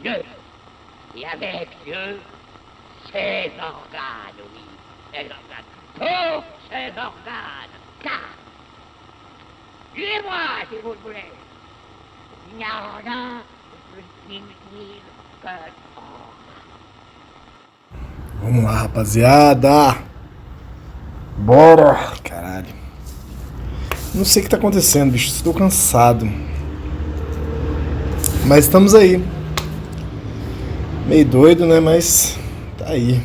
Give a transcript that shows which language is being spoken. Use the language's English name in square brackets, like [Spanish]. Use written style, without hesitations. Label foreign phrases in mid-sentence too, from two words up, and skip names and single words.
[French] Dieu, et avec Dieu, ses organes, oui, ses organes, tous ses organes, car, tuez-moi si vous le voulez, il n'y a rien de plus inutile que [Portuguese] Vamos lá, rapaziada. Bora. Caralho. Não sei o que tá acontecendo, bicho. Estou cansado. Mas estamos aí. Meio doido, né? Mas tá aí.